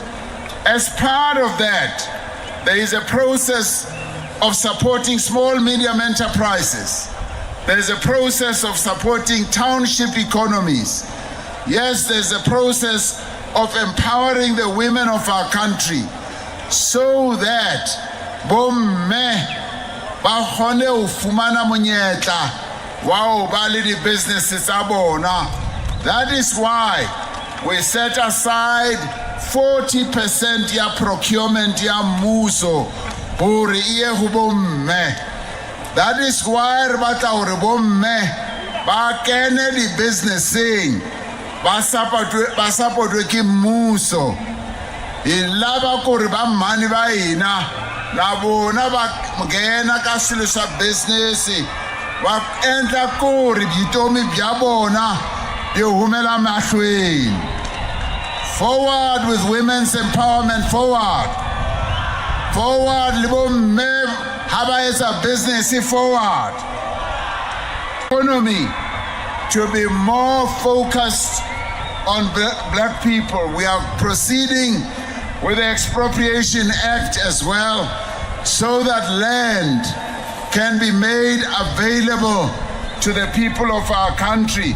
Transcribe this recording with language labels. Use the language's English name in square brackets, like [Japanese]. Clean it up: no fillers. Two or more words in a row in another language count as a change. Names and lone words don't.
[English] As part of that, there is a process of supporting small, medium enterprises. There is a process of supporting township economies. Yes, there's a process of empowering the women of our country so that [Southern Sotho] bomme ba kgone ho fumana monyetla wa ho ba le di-businesses tsa bona. [English] That is why we set aside [Southern Sotho] 40% ya procurement ya mmuso hore iye ho bomme. [English] That is why [Southern Sotho] re batla hore bomme ba kene di-businesseng, ba support-we ke mmuso. [Tsonga] E lava kore ba mani ba ina la bona ba ngena ka selo sa business, ba endla kore bitomi bya bona di humela mahlweni. [English] Forward with women's empowerment, forward. [Southern Sotho] Forward le bomme ha ba etsa business, forward. [English] Economy to be more focused on black people. We are proceeding with the Expropriation Act as well, so that land can be made available to the people of our country.